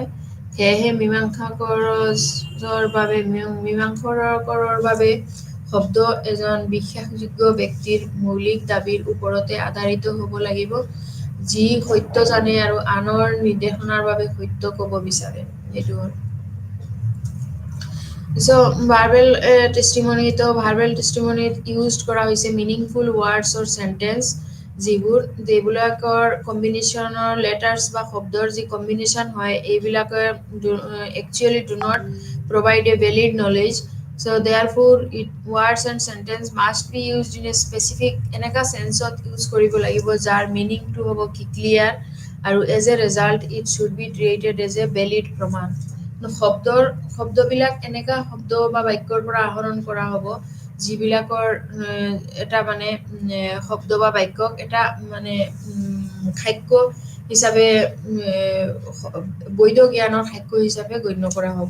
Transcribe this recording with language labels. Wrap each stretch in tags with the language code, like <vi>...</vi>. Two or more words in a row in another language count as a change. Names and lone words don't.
<as>সেয়েহে মীমাংসাকৰৰ বাবে শব্দ এজন বিশ্বাসযোগ্য ব্যক্তিৰ মৌলিক দাবীৰ ওপৰতে আধাৰিত হ'ব লাগিব, যি সত্য জানে আৰু আনৰ নিৰ্দেশনাৰ বাবে সত্য ক'ব বিচাৰে। এইটো হ'ল</as> <en>So verbal testimony তো verbal testimony used</en> <as>কৰা হৈছে</as> <en>meaningful words or sentence</en> <as>যিবিলাকৰ কম্বিনেশ্যনৰ লেটাৰ্ছ বা শব্দৰ যি কম্বিনেশ্যন হয় এইবিলাকে</as> <en>actually do not provide a valid knowledge. So therefore words and sentence must be used in a specific</en> <as>এনেকা সেন্সত ইউজ কৰিব লাগিব যাৰ মিনিংটো হ'ব কি ক্লিয়াৰ আৰু</as> <en>as a result it should be treated as a valid প্ৰমাণ।</en> <as>শব্দবিলাক এনেকা শব্দ বা বাক্যৰ পৰা আহৰণ কৰা হ'ব যিবিলাকৰ এটা মানে শব্দ বা বাক্যক এটা মানে সাক্ষ্য হিচাপে বৈধ জ্ঞানৰ সাক্ষ্য হিচাপে গণ্য কৰা হ'ব।</as>